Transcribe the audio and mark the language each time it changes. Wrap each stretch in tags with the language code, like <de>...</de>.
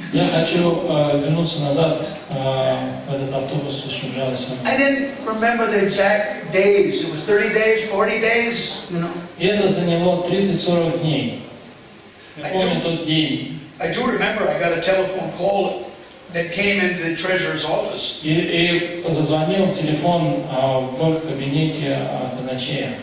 <ru>Я хочу вернуться назад в этот автобус с Вишнуджаной Свами.</ru> <en>I didn't remember the exact days. It was 30 days, 40 days,</en> <ru>И это заняло 30-40 дней. Я помню тот день.</ru> <en>I do remember I got a telephone call that came into the treasurer's office.</en> <ru>И зазвонил телефон в кабинете казначея.</ru>